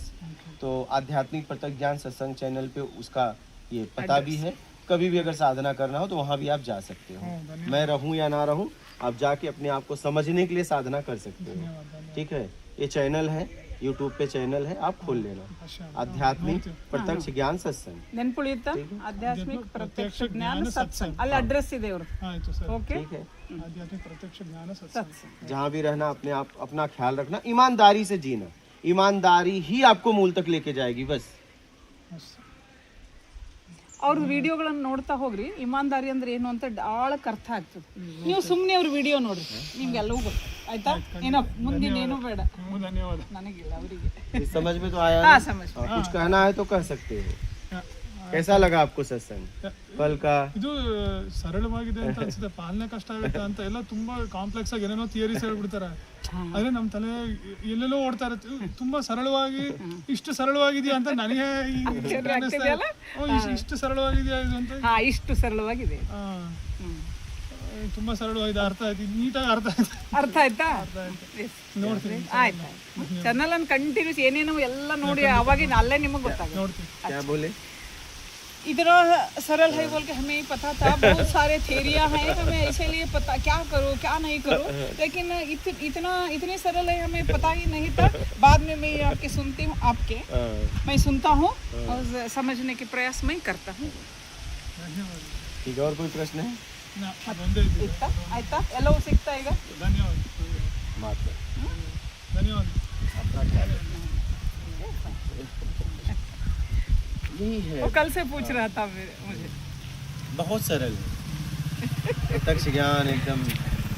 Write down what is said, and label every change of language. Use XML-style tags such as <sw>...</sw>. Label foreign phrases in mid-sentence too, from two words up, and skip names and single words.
<hi>तो आध्यात्मिक प्रत्यक्ष ज्ञान सत्संग चैनल पे उसका ये पता भी है। कभी भी अगर साधना करना हो तो वहाँ भी आप जा सकते हो। मैं रहूँ या ना रहूँ, आप जाके अपने आप को समझने के लिए साधना कर सकते हो। ठीक है, ये चैनल है, यूट्यूब पे चैनल है, आप खोल लेना, आध्यात्मिक प्रत्यक्ष ज्ञान सत्संग।</hi> <kn>ನೆನ್ಪುಳಿಯುತ್ತಾ? ಆಧ್ಯಾತ್ಮಿಕ ಪ್ರತ್ಯಕ್ಷ ಜ್ಞಾನ ಸತ್ಸಂಗ್, ಅಲ್ಲಿ ಅಡ್ರೆಸ್ ಇದೆ ಇವರು. ಓಕೆ,</kn> <hi>ठीक है,</hi> <kn>ಆಧ್ಯಾತ್ಮಿಕ ಪ್ರತ್ಯಕ್ಷ ಜ್ಞಾನ ಸತ್ಸಂಗ್.</kn> <hi>जहाँ भी रहना अपने आप अपना ख्याल रखना, ईमानदारी से जीना, ईमानदारी ही आपको मूल तक लेके जाएगी बस।</hi> <kn>ಅವ್ರ ವಿಡಿಯೋಗಳನ್ನು ನೋಡ್ತಾ ಹೋಗ್ರಿ ಇಮಾನ್ದಾರಿ ಅಂದ್ರೆ ಏನು ಅಂತ ಆಳಕ್ಕೆ ಅರ್ಥ ಆಗ್ತದೆ. ನೀವು ಸುಮ್ಮನೆ ಅವ್ರ ವಿಡಿಯೋ ನೋಡ್ರಿ, ನಿಮ್ಗೆಲ್ಲವೂ ಗೊತ್ತು ಆಯ್ತಾ. ಏನೋ ಮುಂದಿನ ಏನೂ ಬೇಡ, ಧನ್ಯವಾದ. ನನಗಿಲ್ಲ ಅವರಿಗೆ.</kn> <hi>समझ में तो आया हाँ ना? समझ में। कुछ कहना है तो कह सकते हो। कैसा लगा आपको सत्संग कल का?</hi> <kn>ಇದು ಸರಳವಾಗಿದೆ ಅಂತ ಅನ್ಸುತ್ತೆ, ಪಾಲನೆ ಕಷ್ಟ ಆಗುತ್ತೆ ಅಂತ ಎಲ್ಲ ತುಂಬಾ ಕಾಂಪ್ಲೆಕ್ಸ್ ಆಗಿ ಏನೇನೋ ಥಿಯರೀಸ್ ಹೇಳ್ಬಿಡ್ತಾರೆ. ಆದ್ರೆ ನಮ್ಮ ತಲೆ ಎಲ್ಲೆಲ್ಲೋ ಓಡ್ತಾ ಇರುತ್ತೆ. ತುಂಬಾ ಸರಳವಾಗಿ ಇಷ್ಟು ಸರಳವಾಗಿದೆಯಾ ಅಂತ ನನಗೆ ಅನಿಸ್ತಾ ಇದೆ. ಇಷ್ಟು ಸರಳವಾಗಿದೆಯಾ ಇದು ಅಂತ. ಹಾ, ಇಷ್ಟು ಸರಳವಾಗಿದೆ. ತುಂಬಾ ಸರಳವಾಗಿದೆ, ಅರ್ಥ ಆಯ್ತು, ನೀಟಾಗಿ ಅರ್ಥ ಆಯ್ತು. ಅರ್ಥ ಆಯ್ತಾ? ನೋಡ್ತೀನಿ, ಆಯ್ತಾ. ಚಾನಲ್ ಅನ್ನು ಕಂಟಿನ್ಯೂಸ್ ಏನೇನೋ ಎಲ್ಲ ನೋಡಿ ಅವಾಗಿನ ಅಲ್ಲೇ ನಿಮಗೆ ಗೊತ್ತಾಗುತ್ತೆ. ನೋಡ್ತೀನಿ.</kn> <hi>क्या बोले? इतना सरल है बोल के हमें पता था, बहुत सारे थेरिया हैं, हमें इसीलिए पता क्या करो क्या नहीं करो, लेकिन इतने सरल है हमें पता ही नहीं था. बाद में मैं आपके सुनती हूँ, आपके मैं सुनता हूँ और समझने के प्रयास मैं करता हूँ. ठीक है, और कोई प्रश्न है?</hi> <kn>ಅದೊಂದೇ ಇದೆ. ಇತ್ತಾ ಆಯ್ತಾ, ಎಲ್ಲವೂ ಸಿಗ್ತಾ ಈಗ. ಧನ್ಯವಾದ.</kn> <hi>बात कर।</hi> <kn>ಧನ್ಯವಾದ.</kn> <hi>यही है, वो कल से पूछ रहा था मुझे. बहुत सरल है। प्रत्यक्ष ज्ञान एकदम</hi>